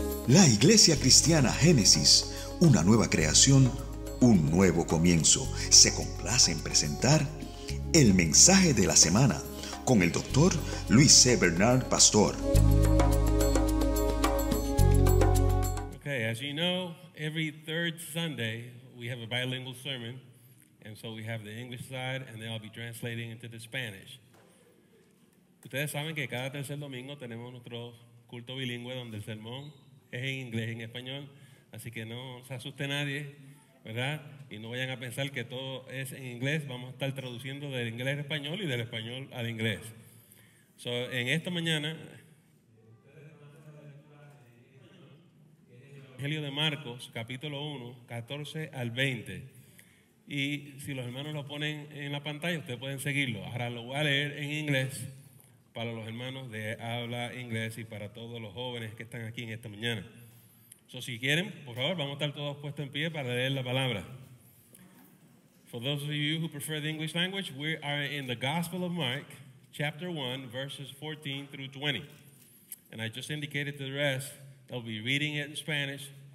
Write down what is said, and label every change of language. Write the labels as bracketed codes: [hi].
[es] La Iglesia Cristiana Génesis, una nueva creación, un nuevo comienzo, se complace en presentar el mensaje de la semana con el Dr. Luis C. Bernard Pastor. [en] Okay, as you know, every third Sunday we have a bilingual sermon, and so we have the English side, and then I'll be translating into the Spanish. [es] Ustedes saben que cada tercer domingo tenemos nuestro culto bilingüe donde el sermón es en inglés y en español, así que no se asuste nadie, ¿verdad? Y no vayan a pensar que todo es en inglés, vamos a estar traduciendo del inglés al español y del español al inglés. So, en esta mañana, Evangelio de Marcos, capítulo 1, 14 al 20. Y si los hermanos lo ponen en la pantalla, ustedes pueden seguirlo. Ahora lo voy a leer en inglés para los hermanos de habla inglés y para todos los jóvenes que están aquí en esta mañana. So, si quieren, por favor, vamos a estar todos puestos en pie para leer la palabra. [en] For those of you who prefer the English language, we are in the Gospel of Mark, chapter 1, verses 14 through 20. And I just indicated to the rest, they'll be reading it in Spanish.